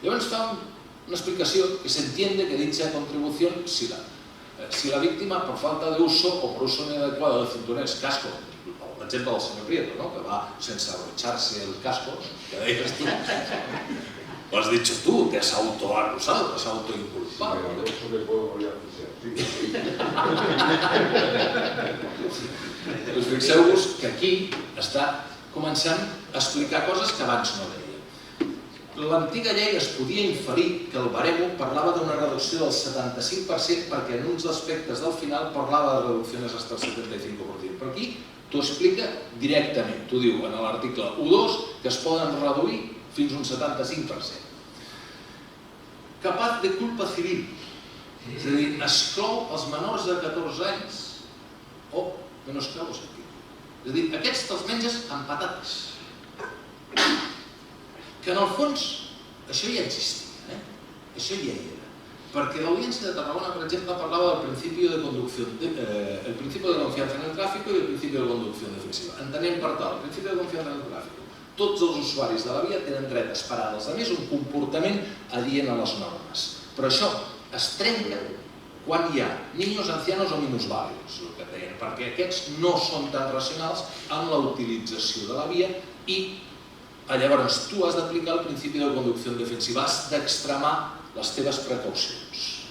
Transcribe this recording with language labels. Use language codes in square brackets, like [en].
[ca] Llavors fa una explicació que [es] se entiende que dicha contribución, si la víctima por falta de uso o por uso inadecuado del cinturón casco, [ca] l'exemple del senyor Prieto, que va sense [es] abrocharse el casco, [ca] que deies tu, [es] lo has dicho tú, te has autoacusado, te has autoinculpado. Eso le puedo volver a hacer. [ca] Doncs fixeu-vos que aquí està començant a explicar coses que abans no deia. L'antiga llei es podia inferir que el baremo parlava d'una reducció del 75% perquè en uns aspectes del final parlava de reduccions fins al 75%. Però aquí t'ho explica directament. T'ho diu en l'article 1.2 que es poden reduir fins a un 75%. Capaz de culpa civil. És a dir, exclou els menors de 14 anys o menors claus aquí. És a dir, aquests te'ls menges amb patates. Que en el fons això ja existia, això ja hi era. Perquè l'Audiència de Tarragona, per exemple, parlava del principi de conducción, [es] el principio de confianza en el tráfico y el principio de conducción defensiva. [ca] Entenem per tal, el principi de [es] confianza en el tráfico. [ca] Tots els usuaris de la via tenen dret a esperar dels altres un comportament adient a les normes. Però això es trenca quan hi ha [es] niños, ancianos o minusválidos, [ca] el que deien, perquè aquests no són tan racionals amb la utilització de la via i llavors tu has d'aplicar el principi de conducció defensiva, has d'extremar les teves precaucions.